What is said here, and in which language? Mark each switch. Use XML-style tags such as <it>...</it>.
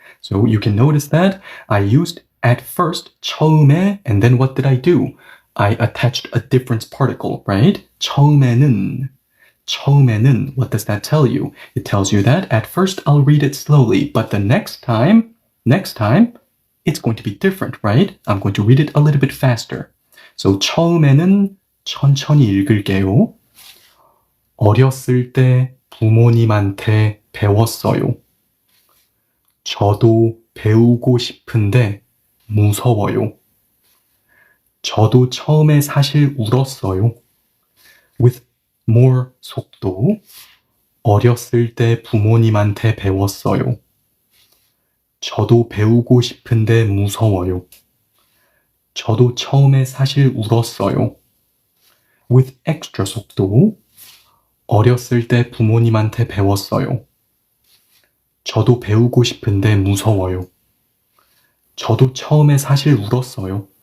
<en>So you can notice that I used at first 처음에 and then what did I do? I attached a different particle, right? 처음에는 what does that tell you? It tells you that at first I'll read it slowly, but the next time, it's going to be different, right? I'm going to read it a little bit faster.</en> <ko>So 처음에는 천천히 읽을게요. 어렸을 때 부모님한테 배웠어요. 저도 배우고 싶은데 무서워요. 저도 처음에 사실 울었어요.</ko> <en>With more 속도.</en> <ko>어렸을 때 부모님한테 배웠어요. 저도 배우고 싶은데 무서워요. 저도 처음에 사실 울었어요.</ko> <en>With extra 속도.</en> <ko>어렸을 때 부모님한테 배웠어요. 저도 배우고 싶은데 무서워요. 저도 처음에 사실 울었어요.</ko>